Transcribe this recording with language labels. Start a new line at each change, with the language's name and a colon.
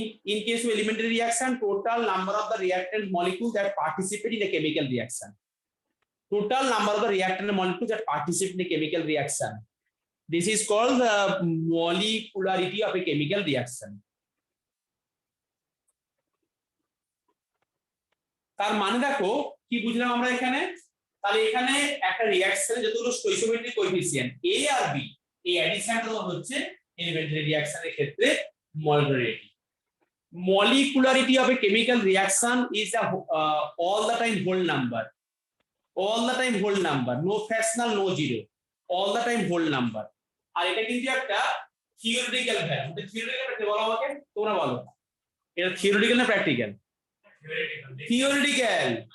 English: In case of elementary reaction, total number of the reactant molecules that participate in a chemical reaction. Total number of the reactant molecules that participate in a chemical reaction. This is called the molecularity of a chemical reaction.
Bangla: তার মানে দেখো কি বুঝলাম আমরা এখানে, তাহলে এখানে একটা রিঅ্যাকশনে যতগুলো স্টোইচিওমেট্রিক কোএফিসিয়েন্ট A আর B, এই অ্যাডিশনটা হচ্ছে এলিমেন্টারি রিঅ্যাকশনের ক্ষেত্রে molecularity.
English: Molecularity of a chemical reaction is a all the time whole number. All the time whole number, no fractional, no zero. All the time whole number.
Bangla: আর এটা কিন্তু একটা theoretical value. এটা theoretical কে বলা হবে, তোমরা বলো এটা থিওরিটিক্যাল না প্র্যাকটিক্যাল? থিওরিটিক্যাল।